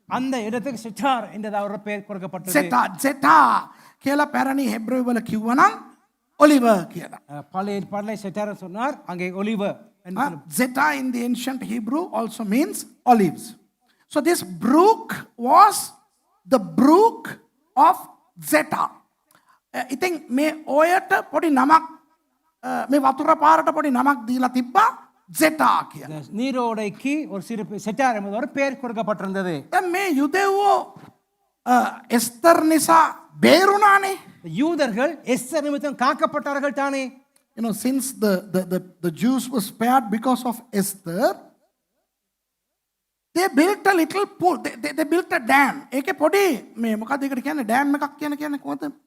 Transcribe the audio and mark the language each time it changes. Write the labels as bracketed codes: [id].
[ta] அந்த இடத்துக்கு சிட்டார் என்றதாக ஒரு பெயர் கொடுக்கப்பட்டது. [si] සෙටා කියලා පැරණි හෙබ්‍රේව වල කිව්වනම් ඔලිව කියලා. [ta] பழைய சிட்டார் சொன்னார், அங்கே ஒலிவ. [en] Zeta in the ancient Hebrew also means olives. So this brook was the brook of Zeta. [si] ඉතින් මේ ඔයට පොඩි නමක් මේ වතුර පාරට පොඩි නමක් දීලා තිබ්බා Zeta කියලා. [ta] நீரோடைக்கு ஒரு சிறு சிட்டார் என்பது ஒரு பெயர் கொடுக்கப்பட்டிருந்தது. [si] දැන් මේ යුදෙව්වෝ එස්තර් නිසා බේරුණානේ. [ta] யூதர்கள் எஸ்தர் நிமித்தம் காக்கப்பட்டார்கள் தானே. [en] You know, since the Jews were spared because of Esther, they built a little pool. They built a dam. [si] ඒකේ පොඩි මේ මොකක්ද ඒකට කියන්නේ ඩෑම් එකක් කියන්නේ කොහොමද?